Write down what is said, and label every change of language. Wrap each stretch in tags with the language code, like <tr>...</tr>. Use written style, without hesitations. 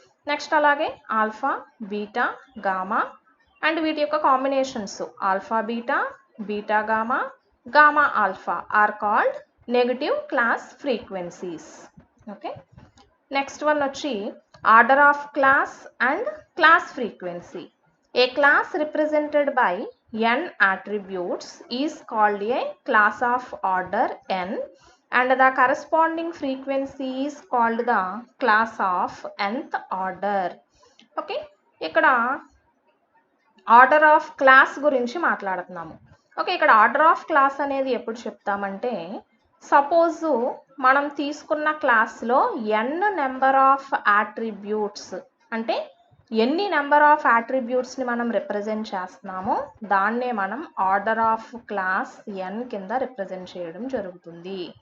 <en>next అలాగే alpha, beta, gamma and</en> <te>వీటి యొక్క</te> <en>Combinations alpha beta, beta gamma, gamma alpha are called negative class frequencies. Okay, next one వచ్చి order of class and class frequency. A class represented by n attributes is called a class of order n and the corresponding frequency is called the class of nth order.</en> <te>Okay, ఇక్కడ order of class గురించి మాట్లాడుతున్నాము. Okay, ఇక్కడ order of class అనేది ఎప్పుడు చెప్తామంటే suppose మనం తీసుకున్న క్లాస్లో n నెంబర్ ఆఫ్ అట్రిబ్యూట్స్, అంటే ఎన్ని నెంబర్ ఆఫ్ అట్రిబ్యూట్స్ని మనం రిప్రజెంట్ చేస్తున్నామో దాన్నే మనం ఆర్డర్ ఆఫ్ క్లాస్ n కింద రిప్రజెంట్ చేయడం జరుగుతుంది.</te>